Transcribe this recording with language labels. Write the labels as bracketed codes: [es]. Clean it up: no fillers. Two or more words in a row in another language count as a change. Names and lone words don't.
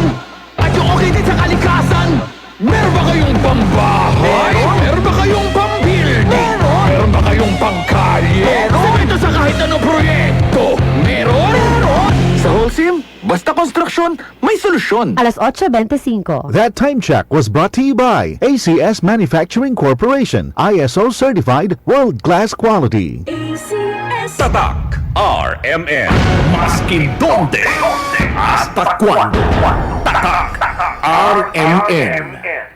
[tl] At yung okay din sa kalikasan! Meron ba kayong pambahay? Meron ba kayong pambuilding? Meron ba kayong pangkalye? Semento sa kahit anong proyekto! Meron? Sa Holcim, basta konstruksyon, may solusyon! Alas 8:25. [en] That time check was brought to you by ACS Manufacturing Corporation. ISO certified world-class quality. ACS. [tl] Tatak RMN. [cbk] Maskin donde hasta cuando. [tl] Tatak RMN.